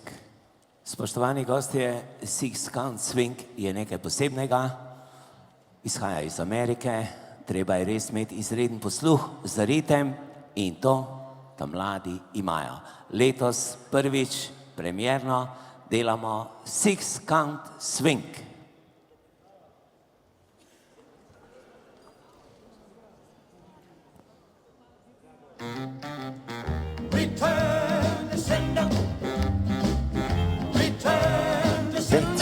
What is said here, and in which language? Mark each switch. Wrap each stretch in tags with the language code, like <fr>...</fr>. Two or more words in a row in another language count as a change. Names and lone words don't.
<sl>Spoštovani gostje, Six Count Swing je nekaj posebnega, izhaja iz Amerike, treba je res imeti izreden posluh za ritem in to, da mladi imajo. Letos prvič premierno delamo Six Count Swing.</sl> <en>Return to sender. Return to sender.</en>